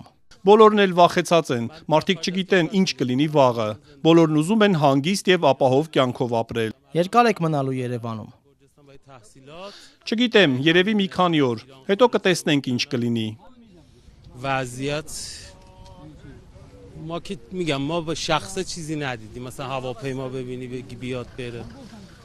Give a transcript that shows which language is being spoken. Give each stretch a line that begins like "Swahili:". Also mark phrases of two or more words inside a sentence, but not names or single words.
Armenian: Բոլորն էլ վախեցած են, մարդիկ չգիտեն ինչ կլինի վաղը։ Բոլորն ուզում են հանգիստ եւ ապահով կյանքով ապրել։ Երկար եք մնալու Երևանում։
Persian: برای تحصیلات
Armenian: Չգիտեմ, երևի մի քանի օր, հետո կտեսնենք ինչ կլինի։
Persian: وضعیت ما که میگم ما به شخصه چیزی ندیدیم مثلا هواپیما ببینی بگی بیاد بره